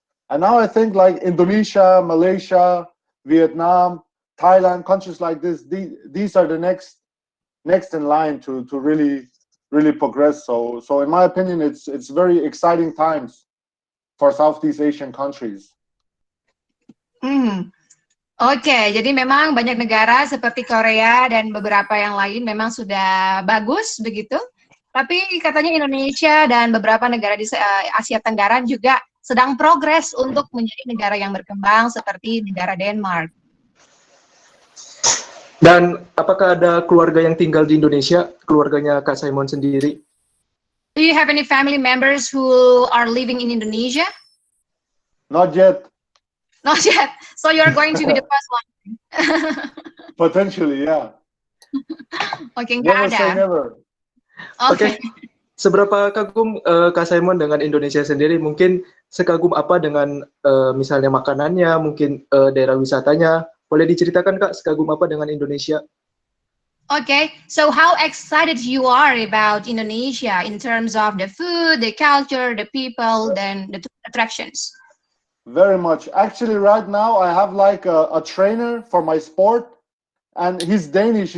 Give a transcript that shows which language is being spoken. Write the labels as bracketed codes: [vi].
[en] And now I think like Indonesia, Malaysia, Vietnam, Thailand, countries like this, these are the next in line to really progress. So in my opinion, it's very exciting times for Southeast Asian countries. [id] Oke, jadi memang banyak negara seperti Korea dan beberapa yang lain memang sudah bagus begitu. Tapi katanya Indonesia dan beberapa negara di Asia Tenggara juga sedang progres untuk menjadi negara yang berkembang seperti negara Denmark. Dan apakah ada keluarga yang tinggal di Indonesia, keluarganya Kak Simon sendiri? [en] Do you have any family members who are living in Indonesia? Not yet. Not yet. So you're going to be the first one. Potentially, yeah. [id] Oke, [en] Never [id] nggak [en] say [id] ada. [en] never. [id] Oke. Seberapa kagum Kak Simon dengan Indonesia sendiri? Mungkin sekagum apa dengan misalnya makanannya, mungkin daerah wisatanya? Boleh diceritakan Kak, sekagum apa dengan Indonesia? [en] Okay, so how excited you are about Indonesia in terms of the food, the culture, the people, then the attractions? Very much. Actually, right now I have like a trainer for my sport, and he's Danish.